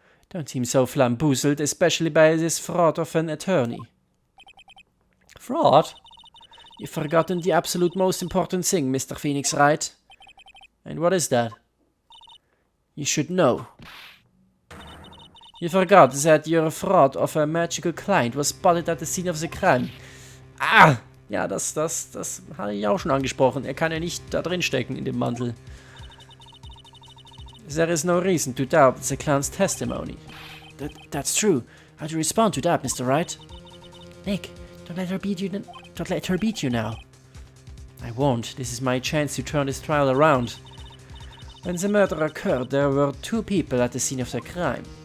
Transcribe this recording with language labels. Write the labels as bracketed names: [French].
[English] Don't seem so flamboozled, especially by this fraud of an attorney. Fraud? You've forgotten the absolute most important thing, Mr. Phoenix Wright. And what is that? You should know. You forgot that your fraud of a magical client was spotted at the scene of the crime. Ah! [German] Ja, das hatte ich auch schon angesprochen. Er kann ja nicht da drin stecken in dem Mantel. [English] There is no reason to doubt the clown's testimony. That's true. How do you respond to that, Mr. Wright? Nick, don't let her beat you now. I won't. This is my chance to turn this trial around. When the murder occurred, there were two people at the scene of the crime.